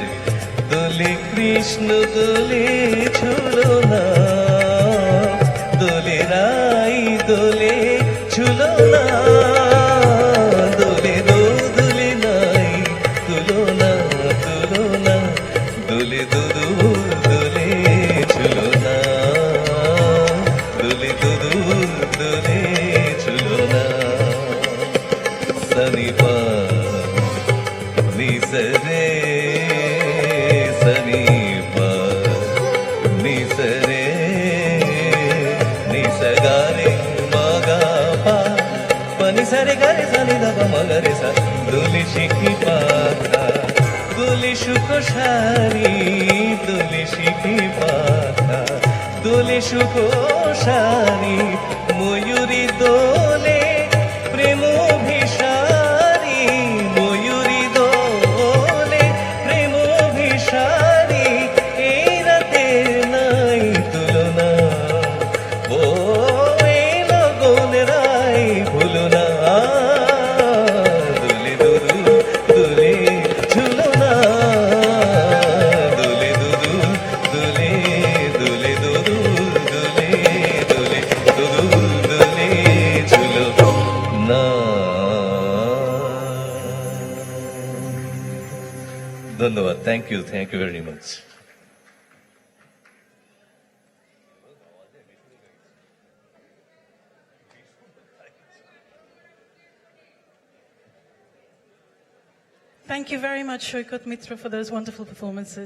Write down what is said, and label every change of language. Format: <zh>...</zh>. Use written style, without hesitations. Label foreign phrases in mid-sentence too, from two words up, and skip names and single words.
<bn>দোলে কৃষ্ণ দোলে ঝুলো না দোলে রাই দোলে ঝুলো না দোলে দোলে নাই তুলো না তুলো না দোলে দোদুল দোলে ঝুলো না দোলে দোদুল দোলে ঝুলো না। সনি পা নি সরে সনি পা নি সরে নি সগারে মগা পা pani sare gare sani da pa magare sa দোলি শিখি পাথা দোলি শুখো শারি দোলি শিখি পাথা দোলি শুখো শারি ময়ূরী দোলে প্রেম ভিসারি ময়ূরী দোলে প্রেম ভিসারি এই রাতে নাই তুলনা ও এই লগন রাই ভুলো না দোলে দুদু দোলে ঝুলো না দোলে দুদু দোলে দোলে দুদু দোলে দোলে দুদু দোলে ঝুলো না। ধন্যবাদ।</bn> <en>Thank you very much. Thank you very much, Shoykot Mitra, for those wonderful performances.</en>